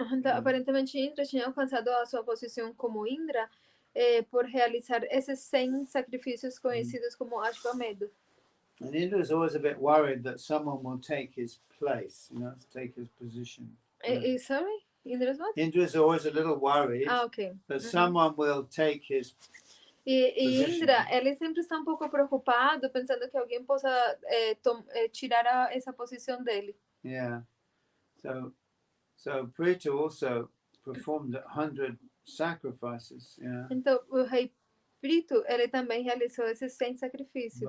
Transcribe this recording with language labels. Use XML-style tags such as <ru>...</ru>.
<pt>Então, aparentemente, Indra tinha alcançado a sua posição como Indra por realizar esses 100 sacrifícios conhecidos como Ashwamedha.</pt> <en>And Indra is always a bit worried that someone will take his place, take his position. Sorry? Indra's what? Indra is always a little worried Okay. that someone will take his</en> <pt>E Indra, ele sempre está um pouco preocupado, pensando que alguém possa tirar essa posição dele.</pt> <en>Yeah. So Prithu also performed 100 sacrifices. Yeah.</en> <pt>Então, o rei Prito, ele também realizou esses 100 sacrifícios.</pt>